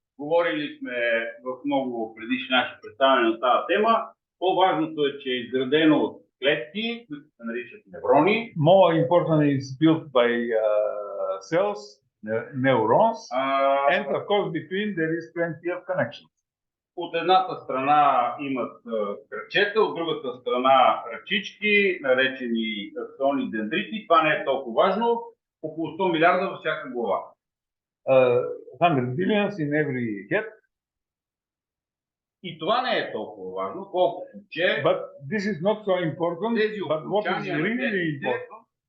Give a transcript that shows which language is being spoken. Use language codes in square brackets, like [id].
[bg] Говорили сме в много предишни наши представяния на тази тема. По-важното е, че е изградено от клетки, които се наричат неврони. [en] More important is built by cells, neurons, and of course between there is plenty of connections. [bg] От едната страна имат кръчета, от другата страна ръчички, наречени аксони дендрити. Това не е толкова важно. Около 100 милиарда във всяка глава. [en] 100 billions in every head. [bg] И това не е толкова важно, колкото че [en] But this is not so important. [bg] Тези [en] But what is really important